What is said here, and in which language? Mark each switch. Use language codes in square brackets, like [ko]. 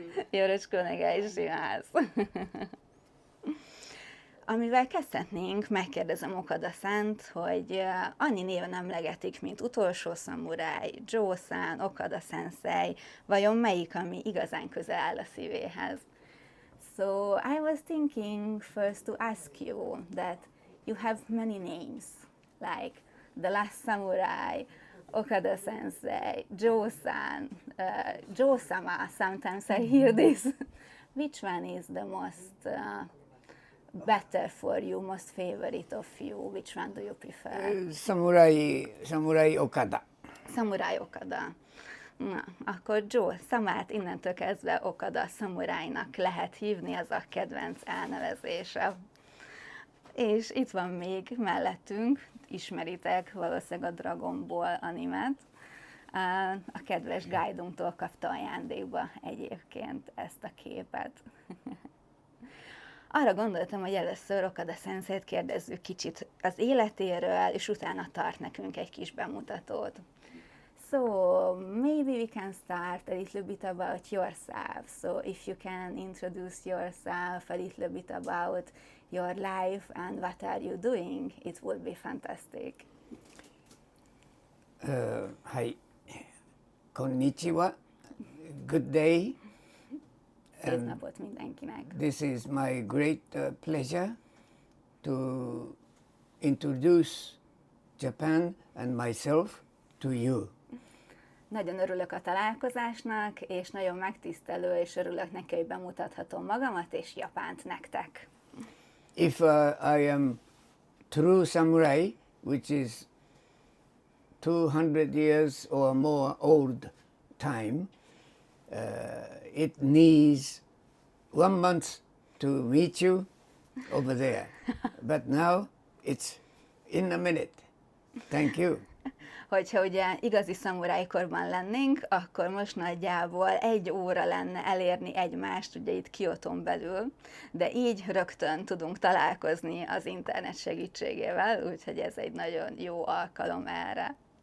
[ja] Yoroshiku onegai shimasu. [hu] Amivel kezdhetnénk, megkérdezem Okada-sant, hogy annyi néven emlegetik, mint Utolsó szamuráj, Joe-san, Okada Sensei, vajon melyik, ami igazán közel áll a szívéhez? [en] So I was thinking first to ask you that you have many names, like The Last Samurai, Okada Sensei, Joe-san, Joe-sama, sometimes I hear this. Which one is the most better for you, most favorite of you? Which one do you prefer? Samurai Okada. Samurai Okada. [hu] Na, akkor Joe Samát innentől kezdve Okada szamurájnak lehet hívni, az a kedvenc elnevezése. És itt van még mellettünk, ismeritek valószínűleg a Dragon Ball animet. A kedves guide-unktól kapta ajándékba egyébként ezt a képet. Arra gondoltam, hogy először Okada Senseit kérdezzük kicsit az életéről, és utána tart nekünk egy kis bemutatót. [en] So, maybe we can start a little bit about yourself. So, if you can introduce yourself, a little bit about your life and what are you doing, it would be fantastic. [ja] はい。こんにちは。 [en] good day. [hu] Szép napot mindenkinek! [en] This is my great pleasure to introduce Japan and myself to you. [hu] Nagyon örülök a találkozásnak, és nagyon megtisztelő, és örülök neki, hogy bemutathatom magamat és Japánt nektek. [en] If I am true samurai, which is 200 years or more old time, it needs 1 month to meet you over there. But now it's in a minute. Thank you. [hu] Hogyha ugye igazi szamurájkorban lennénk, akkor most nagyjából 1 óra lenne elérni egymást, ugye itt Kioton belül, de így rögtön tudunk találkozni az internet segítségével, úgyhogy ez egy nagyon jó alkalom erre.